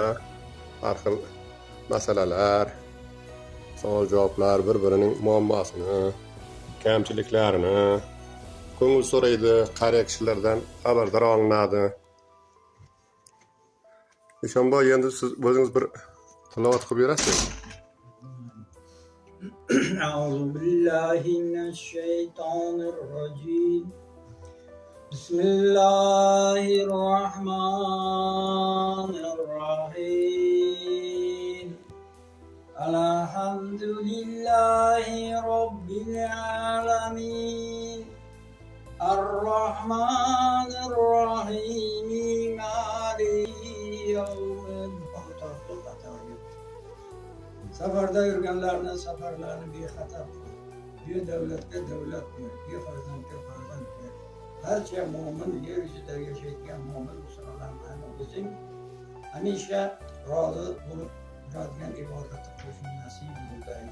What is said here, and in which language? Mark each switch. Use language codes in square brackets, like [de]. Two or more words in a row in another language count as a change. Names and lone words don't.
[uz] Har xil masalalar, savol-javoblar, bir-birining muammosini, kamchiliklarini ko'ngil so'raydi, qariya kishilardan xabardor olinadi. Ishonboy, endi siz o'zingiz bir tilovat qilib berasiz. [ar] أعوذ بالله من الشيطان الرجيم بسم الله الرحمن الرحيم الحمد لله رب العالمين الرحمن الرحيم مالك يوم الدين. [uz] Safarda yurganlarni safarlarini bexatar qil. Bir davlatga davlat ber, bir farzandga farzand ber. Barcha mo'min yer yuzida yashayotgan mo'min musulmonlarni o'zing hamisha rozi bo'lib turadigan ibodatni qilishni nasib qil.